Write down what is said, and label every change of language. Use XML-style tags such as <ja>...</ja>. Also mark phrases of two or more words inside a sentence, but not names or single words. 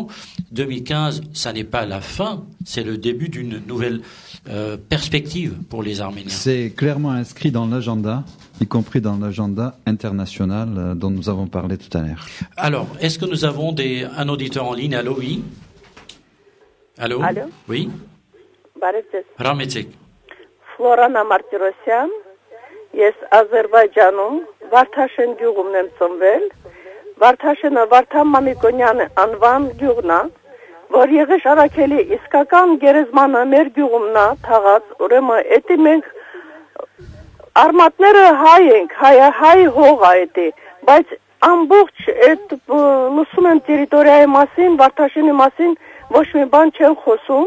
<fr>2015, ça n'est pas la fin, c'est le début d'une nouvelle perspective pour les Arméniens. C'est clairement inscrit dans l'agenda, y compris dans l'agenda international dont nous avons parlé tout à l'heure. Alors, est-ce que nous avons un auditeur en ligne? Allô, oui? Allô? Allô? Oui?</fr> <hy>Բարև Ռամեցեք. Ֆլորանա Մարտիրոսյան, ես Ադրբեջանում Վարդաշեն գյուղում եմ ծնվել։ Վարդաշենը Վարդան Մամիկոնյան անվան գյուղն է, որ Եղեշ Արաքելի իսկական գերեզմանը մեր գյուղումն է թաղած, ուրեմն էդի մենք արմատները հայ ենք, հայ հող է էդի, բայց ամբողջ այդ լուսում են տերիտորիայի մասին, Վարդաշենի մասին ոչ մի բան չեն խոսում։</hy>